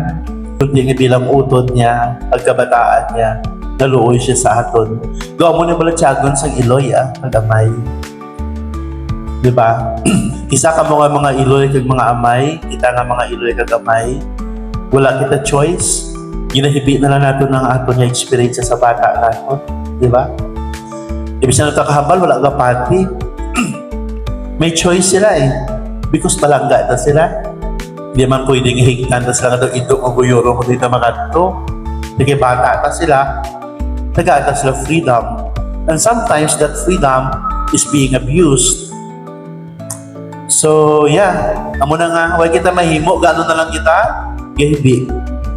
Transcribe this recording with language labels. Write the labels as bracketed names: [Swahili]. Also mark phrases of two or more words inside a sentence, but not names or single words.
[Hiligaynon] Kundi nga bilang utod niya, pagkabataan niya, naluoy siya sa aton. Gawa mo na balatyagon sa iloy, pag-amay. Diba? Isa ka mga iloy kag mga amay, kita nga mga iloy kag amay. Wala kita choice. Ginahibi na lang natin ng aton nga experience sa bata natin. Diba? Ibig na nakakahambal, wala ka pati. May choice sila because palangga na sila. [Filipino] Hindi man pwedeng higtan na sila nga itong uguyuro kung dito mga ito. [Hiligaynon] Sige, bata na sila. Nag-aata sila freedom. [English] And sometimes that freedom is being abused. So, yeah. [Hiligaynon] Amo na nga, huwag kita mahimo, gano'n na lang kita, gahibi.